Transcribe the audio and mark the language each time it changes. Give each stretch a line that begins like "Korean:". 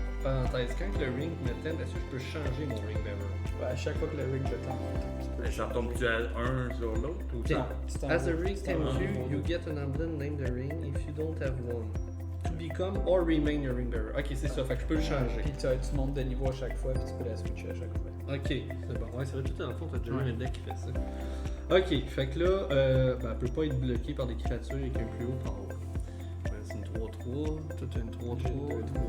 French: parenthèse, quand le ring me tente, est-ce que je peux changer mon ring bearer? Ouais, à chaque fois que le ring te tente. Et ça retombe-tu à un sur l'autre ou Ok. Non, c'est un-
English: As the ring
French: c'est un
English: tempts you,
French: niveau.
English: you get an emblem named the ring if you don't have one.
French: To become or remain your ring bearer. Ok, c'est ça, fait que je peux le changer. Puis tu montes de niveau à chaque fois, puis tu peux la switcher à chaque fois. Ok, c'est bon. Ouais, c'est vrai, tout dans le fond, t'as déjà eu un deck qui fait ça. Ok, fait que là, ben, elle peut pas être bloquée par des créatures avec un plus haut power. Ben, c'est une 3-3, toute une 3-3.